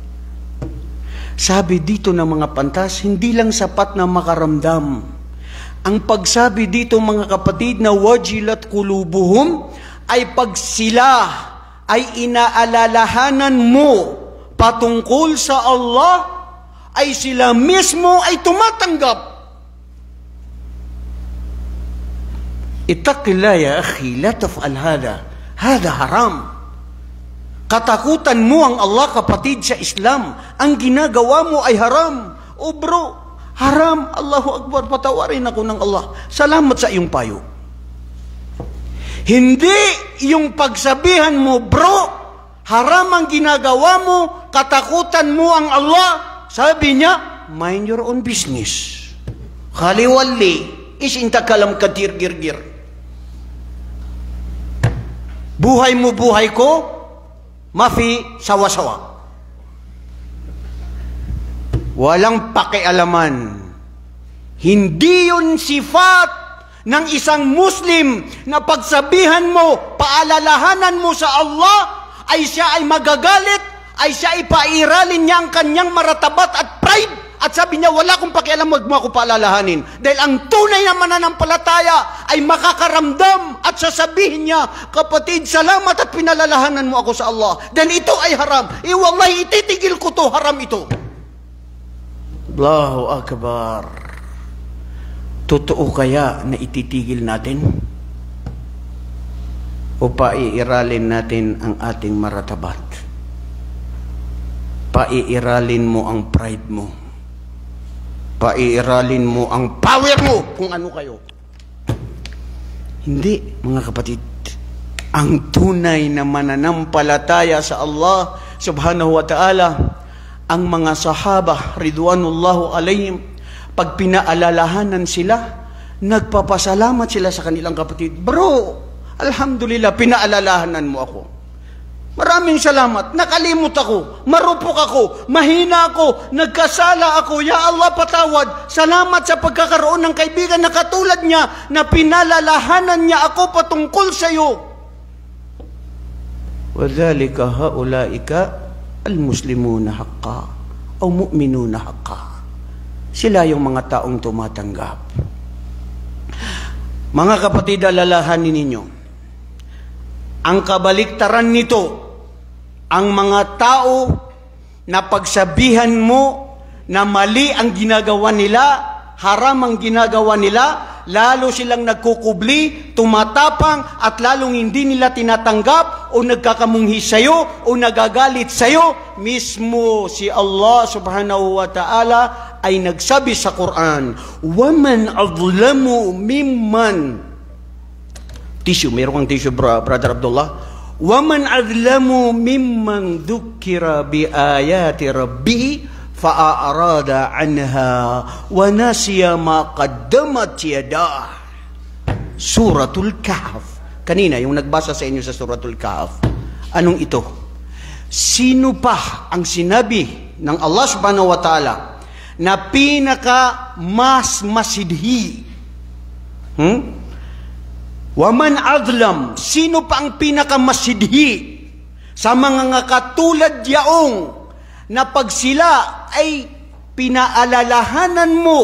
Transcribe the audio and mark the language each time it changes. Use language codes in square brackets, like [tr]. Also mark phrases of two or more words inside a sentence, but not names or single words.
[tl] Sabi dito ng mga pantas, hindi lang sapat na makaramdam. Ang pagsabi dito mga kapatid na [ar] وجلت قلوبهم [tl] ay pag sila ay inaalalahanan mo patungkol sa Allah, ay sila mismo ay tumatanggap. [ar] اتق الله يا أخي، لا تفعل هذا. هذا حرام. [tl] Katakutan mo ang Allah, kapatid, sa Islam. Ang ginagawa mo ay haram. O bro, haram. [ar] الله أكبر, [tl] patawarin ako ng Allah. Salamat sa iyong payo. Hindi yung pagsabihan mo, bro, haram ang ginagawa mo, katakutan mo ang Allah. Sabi niya, [en] mind your own business. Khaliwalli, isintakalam katir-gir-gir. [tl] Buhay mo, buhay ko, mafi sawa-sawa. Walang pakialaman. Hindi yun sifat ng isang Muslim na pagsabihan mo, paalalahanan mo sa Allah, ay siya ay magagalit, ay siya ay pairalin niya ang kanyang maratabat at pride. At sabi niya, wala akong pakialam, wag mo ako paalalahanin. Dahil ang tunay na mananampalataya ay makakaramdam at sasabihin niya, kapatid, salamat at pinalalahanan mo ako sa Allah. Dahil ito ay haram. Wallahi, ititigil ko to, haram ito. [ar] الله أكبر. [tl] Totoo kaya na ititigil natin? O paiiralin natin ang ating maratabat? Paiiralin mo ang pride mo? Paiiralin mo ang power mo kung ano kayo? Hindi, mga kapatid. Ang tunay na mananampalataya sa Allah [ar] سبحانه وتعالى, [tl] ang mga sahaba [ar] رضوان الله عليهم, [tl] pag pinaalalahanan sila, nagpapasalamat sila sa kanilang kapatid. Bro, alhamdulillah, pinaalalahanan mo ako. Maraming salamat. Nakalimot ako. Marupok ako. Mahina ako. Nagkasala ako. [ar] يا الله, [tl] patawad. Salamat sa pagkakaroon ng kaibigan na katulad niya na pinalalahanan niya ako patungkol sa iyo. [ar] وَذَلِكَ هَؤُلَائِكَ الْمُسْلِمُونَ حَقًّا o مؤمنون حقا. [tl] Sila yung mga taong tumatanggap. Mga kapatid, alalahanin ninyo, ang kabaliktaran nito, ang mga tao na pagsabihan mo na mali ang ginagawa nila, haram ang ginagawa nila, lalo silang nagkukubli, tumatapang, at lalong hindi nila tinatanggap o nagkakamunghi sa'yo o nagagalit sa'yo. Mismo si Allah [ar] سبحانه وتعالى [tl] ay nagsabi sa Quran, [ar] وَمَنْ أَظْلَمُ مِمَّنْ [tl] Tissue, meron kang tissue, Brother Abdullah. [ar] وَمَنْ أَظْلَمُ مِمَّنْ ذُكِّرَ بِآيَاتِ رَبِّهِ فَأَعْرَضَ عَنْهَا وَنَسِيَ مَا قَدَّمَتْ يَدَاهُ. [tl] Suratul Kahf. Kanina, yung nagbasa sa inyo sa Suratul Kahf. Anong ito? Sino pa ang sinabi ng Allah [ar] سبحانه وتعالى [tl] na pinaka mas masidhi? [ar] ومن أظلم, [tl] sino pa ang pinaka masidhi sa mga katulad yaong na pag sila ay pinaalalahanan mo